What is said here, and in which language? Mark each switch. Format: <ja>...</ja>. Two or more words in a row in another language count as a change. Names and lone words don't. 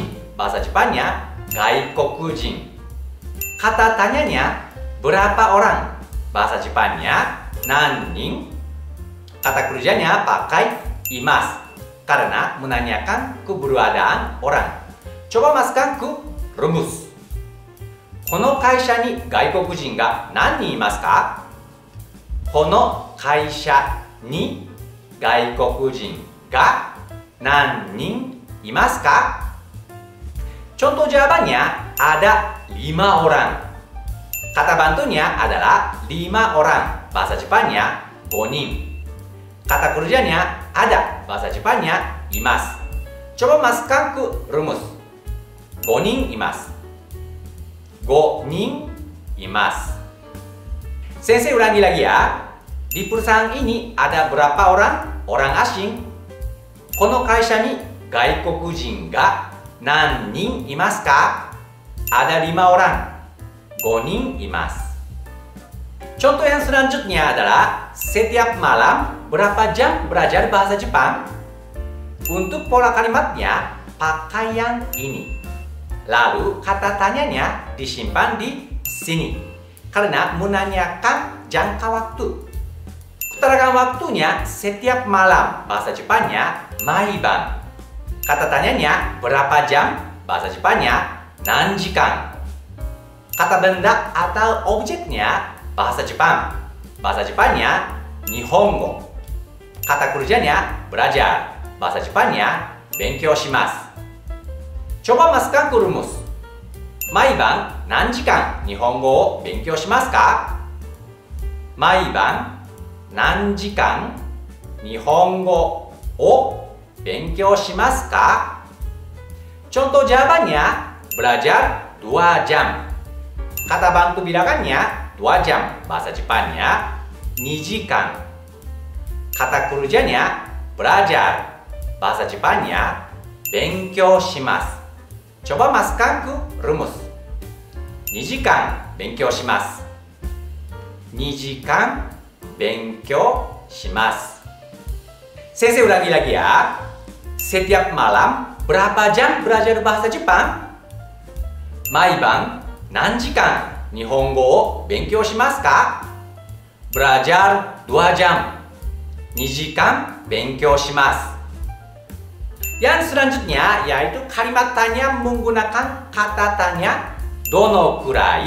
<id>Bahasa Jepannya gaikokujin. Kata tanyanya berapa orang? Bahasa Jepannya nannin. Kata kerjanya pakai imasu karena menanyakan keberadaan orang. Coba masukkan ke rumus.</id> <ja>この会社に外国人が何人いますか? この会社に外国人が何人いますか?</ja> <id>Contoh jawabannya ada 5 orang. Kata bantunya adalah 5 orang. Bahasa Jepannya 5 nin. Kata kerjanya ada. Bahasa Jepannya imasu. Coba masukkan ke rumus.</id> <ja>5人います。5人います.</ja> <id>Sensei ulangi lagi ya. Di perusahaan ini ada berapa orang? Orang asing.</id> <ja>この会社に外国人が何人いますか?</ja> <id>Ada 5 orang.</id> <ja>5 人います.</ja> <id>Contoh yang selanjutnya adalah setiap malam berapa jam belajar bahasa Jepang? Untuk pola kalimatnya pakai yang ini. Lalu kata tanyanya disimpan di sini karena menanyakan jangka waktu. Keterangan waktunya setiap malam, bahasa Jepangnya maiban. Kata tanyanya berapa jam, bahasa Jepangnya nanjikan. Kata benda atau objeknya bahasa Jepang, bahasa Jepangnya Nihongo. Kata kerjanya belajar, bahasa Jepangnya</id> <ja>勉強します.</ja> <id>Coba masukkan ke rumus.</id> <ja>毎晩何時間日本語を勉強しますか? 毎晩何時間日本語を勉強しますか?</ja> <id>Contoh jawabannya belajar 2 jam. Kata bantu bilangannya 2 jam, bahasa Jepangnya 2 jikan. Kata kerjanya belajar, bahasa Jepangnya</id> <ja>勉強します.</ja> <id>Coba masukkan ke rumus.</id> <ja>2時間勉強します。2時間勉強します.</ja> <id>Sensei ulangi lagi ya. Setiap malam berapa jam belajar bahasa Jepang?</id> <ja>Maiban何時間日本語を勉強しますか?</ja> <id>Belajar 2 jam.</id> <ja>2時間勉強します.</ja> <id>Yang selanjutnya yaitu kalimat tanya menggunakan kata tanya</id> <ja>どのくらい.</ja>